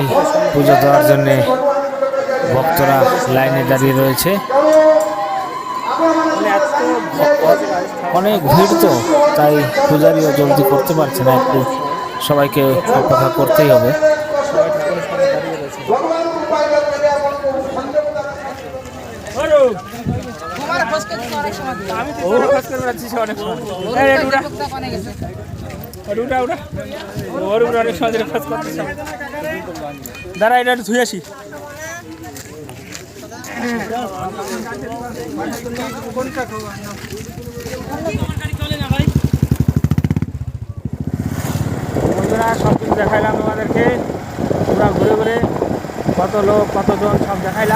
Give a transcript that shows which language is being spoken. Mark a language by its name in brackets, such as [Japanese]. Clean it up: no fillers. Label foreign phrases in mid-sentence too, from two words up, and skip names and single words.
[Bangla] সবাই পুজো দেওয়ার জন্যে ভক্তরা লাইনে দাঁড়িয়ে রয়েছে। মানে এত অনেক ভিড় তো, তাই পূজারিও জলদি করতে পারছে না, একটু সবাইকে অপেক্ষা করতেই হবে। সবাই ঠাকুরের সামনে দাঁড়িয়ে রয়েছে। [Odia] ଭଗବାନଙ୍କୁ ପାଇବା ପାଇଁ ଆପଣଙ୍କୁ [Bangla] আমি তো ওরা খোঁজ করে বেড়াচ্ছি অনেক সময়। উঠা ওর উপরে অনেক সময় ধরে খোঁজ করতেছি। দাঁড়া এটা একটু ধুয়ে আসি। বন্ধুরা সব কিছু দেখাইলাম তোমাদেরকে, পুরা ঘুরে ঘুরে কত লোক কতজন সব দেখাইলাম।